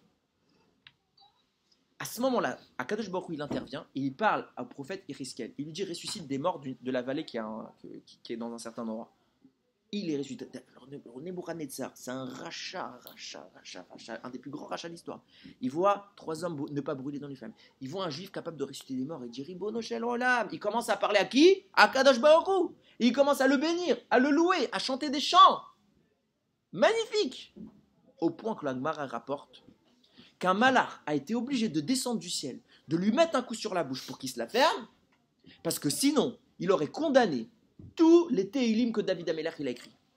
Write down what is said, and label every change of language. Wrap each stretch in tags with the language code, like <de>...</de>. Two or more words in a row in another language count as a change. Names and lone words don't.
<fr>À ce moment-là, Akadosh Baruch Hu, il intervient et il parle au prophète Ézéchiel. Il lui dit ressuscite des morts de la vallée qui est dans un certain endroit. Il est ressuscité. Nebuchadnezzar, c'est un rachat, un des plus grands rachats de l'histoire. Il voit trois hommes ne pas brûler dans les flammes. Il voit un juif capable de ressusciter des morts et il dit</fr> <he>ריבונו של עולם.</he> <fr>Il commence à parler à qui? À Akadosh Baruch Hu. Et il commence à le bénir, à le louer, à chanter des chants. Magnifique. Au point que la Gemara rapporte qu'un malach a été obligé de descendre du ciel, de lui mettre un coup sur la bouche pour qu'il se la ferme, parce que sinon, il aurait condamné tous les Tehillim que David Améler il a écrits.</fr>